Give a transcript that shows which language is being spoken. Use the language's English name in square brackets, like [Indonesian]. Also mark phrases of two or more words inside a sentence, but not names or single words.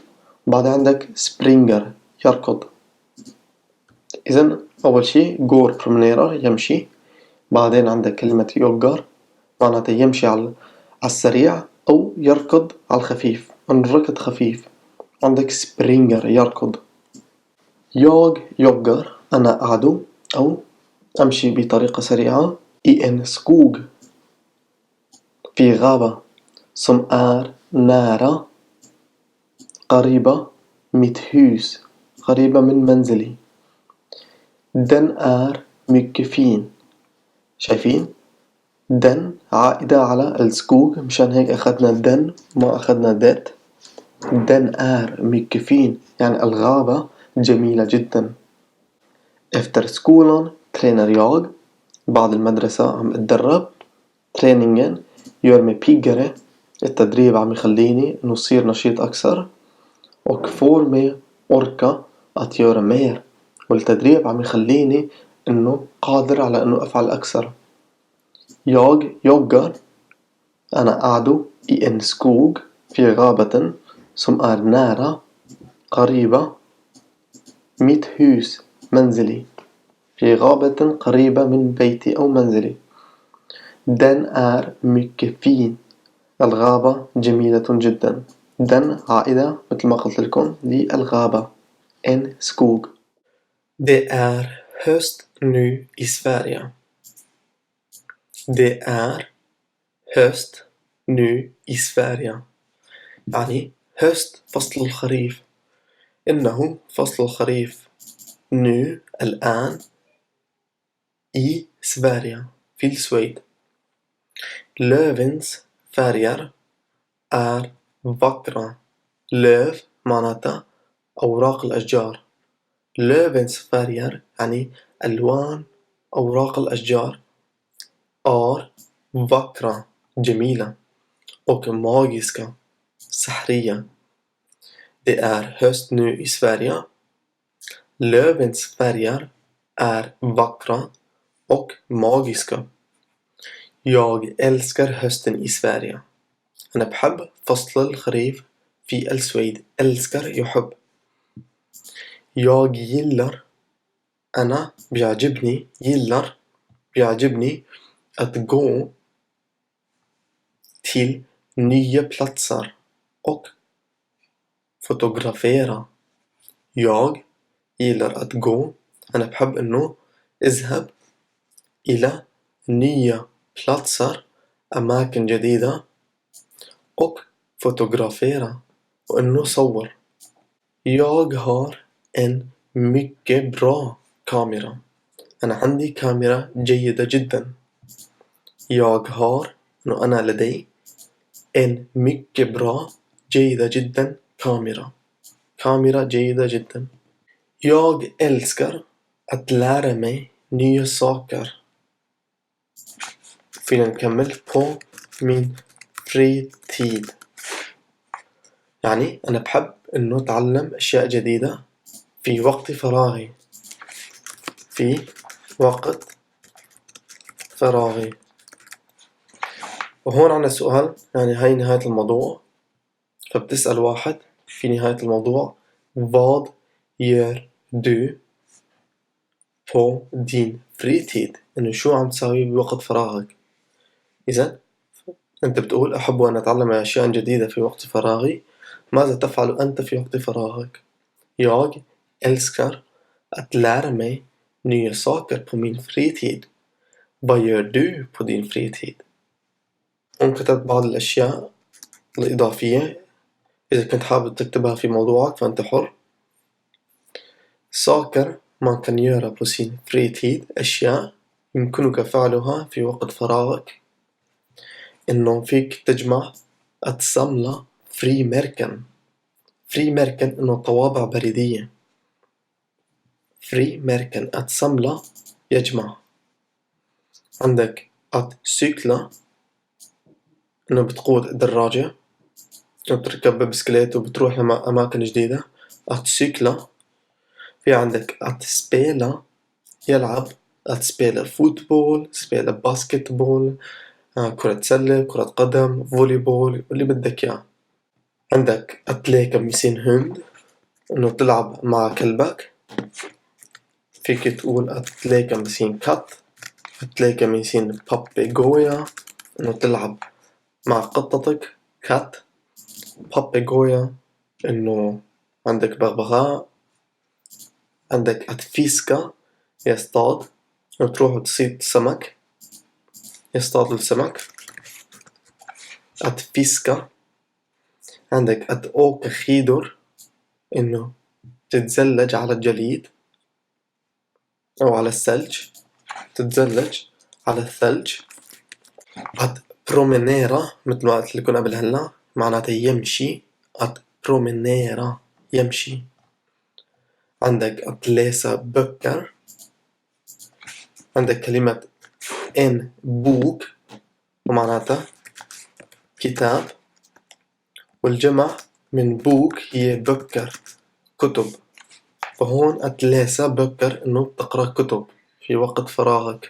[Arabic] بعد عندك springer يركض. إذن أول شيء [Swedish] go promenera [Arabic] يمشي. بعدين عندك كلمة joggar معناتها يمشي على السريع أو يركض على الخفيف. الركض خفيف. عندك springer يركض. [Swedish] Jag joggar [Arabic] أنا أعدو أو أمشي بطريقة سريعة [Swedish] i en skog [Arabic] في غابة [Swedish] som är nära [Arabic] قريبة [Swedish] mitt hus [Arabic] قريبة من منزلي. [Swedish] Den är mycket fin. [Arabic] شايفين؟ den عائدة على السكوغ مشان هيك أخذنا den ما أخذنا det. [Swedish] den är mycket fin [Arabic] يعني الغابة جميلة جدا. [Swedish] Efter skolan tränar jag. [Arabic] بعد المدرسة عم أتدرب. [Swedish] Träningen gör mig piggare. [Arabic] التدريب عم يخليني إنه أصير نشيط أكثر. [Swedish] och får mig orka att göra mer. [Arabic] والتدريب عم يخليني إنه قادر على إنه أفعل أكثر. [Swedish] Jag joggar [Arabic] أنا أعدو [Swedish] i en skog [Arabic] في غابة [Swedish] som är nära [Arabic] قريبة [Swedish] mitt hus [Arabic] منزلي في غابة قريبة من بيتي أو منزلي. [Swedish] Den är mycket fin. [Arabic] الغابة جميلة جدا. Den عائدة مثل ما قلت لكم للغابة. [Swedish] En skog. Det är höst nu i Sverige. Det är höst nu i Sverige. [Arabic] يعني höst فصل الخريف. إنه فصل الخريف. nu الآن [Swedish] i Sverige [Arabic] في السويد. [Swedish] Lövens färger är vackra. [Arabic] löv معناتها أوراق الأشجار. [Swedish] Lövens färger [Arabic] يعني ألوان أوراق الأشجار [Swedish] är vackra [Arabic] جميلة [Swedish] och magiska [Arabic] سحرية. [Swedish] Det är höst nu i Sverige. Lövens färger är vackra och magiska. Jag älskar hösten i Sverige. [Arabic] أنا بحب فصل الخريف في السويد. [Swedish] älskar يحب. Jag gillar [Arabic] أنا بيعجبني [Swedish] gillar بيعجبني att gå till nya platser och fotografera. Jag gillar att gå [Arabic] أنا بحب إنه اذهب إلى [Swedish] nya platser [Arabic] أماكن جديدة [Swedish] och fotografera [Arabic] وإنه صور. [Swedish] Jag har en mycket bra kamera. [Arabic] أنا عندي كاميرا جيدة جدا. [Swedish] Jag har [Arabic] إنه أنا لدي [Swedish] en mycket bra [Arabic] جيدة جدا كاميرا جيدة جدا. [Swedish] Jag älskar att lära mig nya saker. [Arabic] فينا نكمل [Swedish] på min fritid. [Arabic] يعني أنا بحب إنه أتعلم أشياء جديدة في وقت فراغي. في وقت فراغي. وهون عنا سؤال، يعني هاي نهاية الموضوع، فبتسأل واحد في نهاية الموضوع [Swedish] vad gör du på din fritid؟ [Arabic] إنه شو عم تساوي بوقت فراغك؟ إذا أنت بتقول أحب أن أتعلم أشياء جديدة في وقت فراغي. ماذا تفعل أنت في وقت فراغك؟ [Swedish] Jag älskar att lära mig nya saker på min fritid. Vad gör du på din fritid؟ [Arabic] وكتبت بعض الأشياء الإضافية إذا كنت حابب تكتبها في موضوعك فأنت حر. [Swedish] saker man kan göra på sin fritid [Arabic] أشياء يمكنك فعلها في وقت فراغك. إنه فيك تجمع [Swedish] att samla frimärken. [Arabic] frimärken إنه طوابع بريدية. [Swedish] frimärken att samla يجمع. [Arabic] عندك [Swedish] att cykla [Arabic] إنه بتقود دراجة أو بتركب بسكليت وبتروح لأماكن جديدة. [Swedish] att cykla. [Arabic] في عندك [Swedish] att spela [Arabic] يلعب. [Swedish] att spela fotboll spela basketboll [Arabic] كرة سلة كرة قدم فوليبول واللي بدك إياه. عندك [Swedish] att leka med sin hund [Arabic] إنه تلعب مع كلبك. فيك تقول [Swedish] att leka med sin katt. att leka med sin papegoja [Arabic] إنه تلعب مع قطتك [Swedish] katt. [Arabic] papegoja إنه عندك بغبغاء. عندك [Swedish] att fiska [Arabic] يصطاد إنه تروح وتصيد سمك يصطاد السمك. [Swedish] att fiska. [Arabic] عندك [Swedish] att åka skidor [Arabic] إنه تتزلج على الجليد أو على الثلج. تتزلج على الثلج. [Swedish] att promenera [Arabic] مثل ما قلت لكم قبل هلا معناتها يمشي. [Swedish] att promenera [Arabic] يمشي. عندك [Swedish] att läsa böcker. [Arabic] عندك كلمة [Swedish] en bok [Arabic] ومعناتها كتاب والجمع من بوك هي böcker كتب. فهون [Swedish] att läsa böcker [Arabic] إنه تقرأ كتب في وقت فراغك.